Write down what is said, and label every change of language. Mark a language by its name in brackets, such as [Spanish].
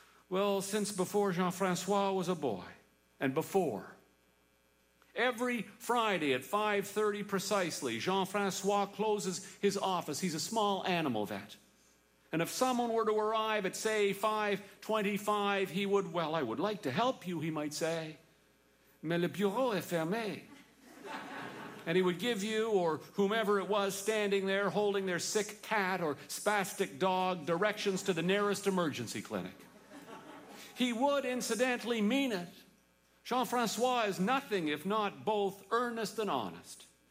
[English] well, since before Jean-François was a boy, and before. Every Friday at 5:30 precisely, Jean-François closes his office. He's a small animal vet. And if someone were to arrive at, say, 5:25, he would, well, I would like to help you, he might say. [French] Mais le bureau est fermé. [English] And he would give you, or whomever it was standing there holding their sick cat or spastic dog, directions to the nearest emergency clinic. He would incidentally mean it. Jean-François is nothing if not both earnest and honest.